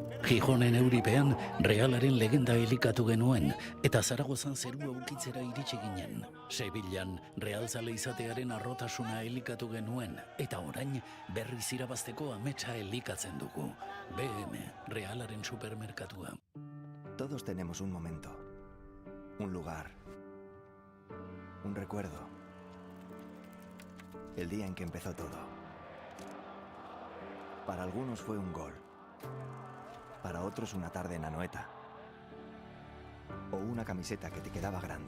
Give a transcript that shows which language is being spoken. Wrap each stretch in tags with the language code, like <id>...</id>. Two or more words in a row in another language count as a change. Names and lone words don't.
<eu>Gijonen euripean, Realaren legenda elikatu genuen, eta Zaragozan zerua ukitzera iritsi ginen. Sevillan, Realzale izatearen arrotasuna elikatu genuen, eta orain berriz irabazteko ametsa elikatzen dugu. BM, Realaren supermerkatua.</eu> <es>Todos tenemos un momento, un lugar, un recuerdo. El día en que empezó todo. Para algunos fue un gol, para otros una tarde en Anoeta, o una camiseta que te quedaba grande.</es>